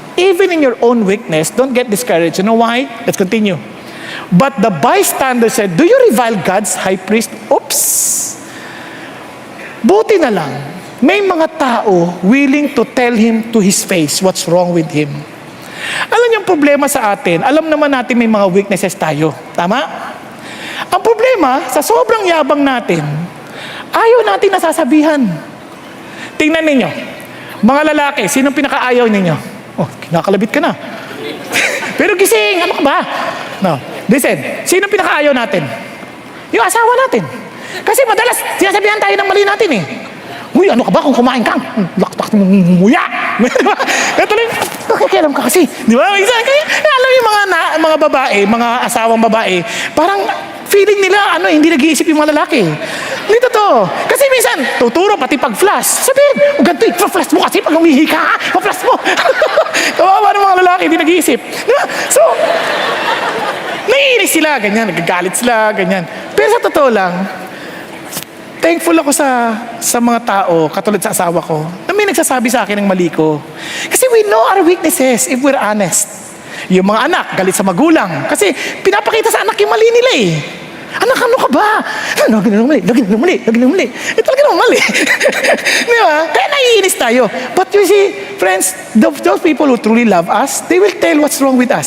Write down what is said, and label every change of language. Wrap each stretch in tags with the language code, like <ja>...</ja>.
<en>Even in your own weakness, don't get discouraged. You know why? Let's continue. But the bystander said, do you revile God's high priest? Oops!</en> <tl>Buti na lang, may mga tao</tl> <en>willing to tell him to his face what's wrong with him.</en> <tl>Alam niyo ang problema sa atin, alam naman natin may mga weaknesses tayo. Tama? Ang problema, sa sobrang yabang natin, ayaw natin nasasabihan. Tingnan ninyo, mga lalaki, sinong pinakaayaw ninyo? Oh, kinakalabit ka na. Pero gising, ano ka ba? No. Listen, sinong pinakaayaw natin? Yung asawa natin. Kasi madalas, sinasabihan tayo ng mali natin eh. Uy, ano ka ba kung kumain kang? Laktak mo muya. Ito lang, nakikialam ka kasi. Di ba? Kaya alam yung mga babae, mga asawang babae, parang feeling nila, hindi nag-iisip yung mga lalaki. Hindi totoo. Kasi minsan, tuturo pati pag-flash. Sabihin, ganito, i-flash mo kasi pag umihi ka, pa-flash mo. Kawawa ng mga lalaki, hindi nag-iisip. Diba? So, Naiinis sila, ganyan, nagagalit sila, ganyan. Pero sa totoo lang, thankful ako sa mga tao, katulad sa asawa ko, na may nagsasabi sa akin ng mali ko. Kasi</tl> <en>we know our weaknesses if we're honest.</en> <tl>Yung mga anak, galit sa magulang. Kasi pinapakita sa anak yung mali nila eh. Anak, ano ka ba? Lagi na mali. Eh, talaga naman mali. Di ba? Kaya naiinis tayo.</tl> <en>But you see, friends, those people who truly love us, they will tell what's wrong with us.</en>